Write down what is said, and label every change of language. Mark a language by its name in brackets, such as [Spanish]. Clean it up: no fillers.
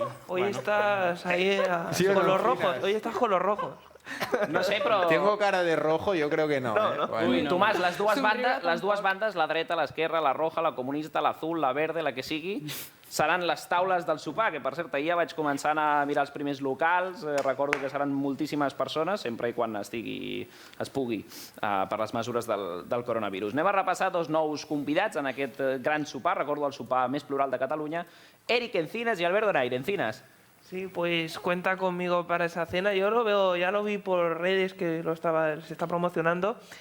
[Spanish] Hoy estás ahí con los rojos, hoy estás con los rojos. [Catalan] No sé, però... [Spanish] Tengo cara de rojo, yo creo que no. [Catalan] Ui, Tomàs, les dues bandes, la dreta, l'esquerra, la roja, la comunista, l'azul, la verde, la que sigui, seran les taules del sopar, que per cert, ahir ja vaig començar a mirar els primers locals, recordo que seran moltíssimes persones, sempre i quan es pugui, per les mesures del coronavirus. Anem a repassar dos nous convidats en aquest gran sopar, recordo el sopar més plural de Catalunya, Eric Encinas i Albert Donaire. Encinas. [Spanish] Sí, pues cuenta conmigo para esa cena. Yo lo veo, ya lo vi por redes que se está promocionando.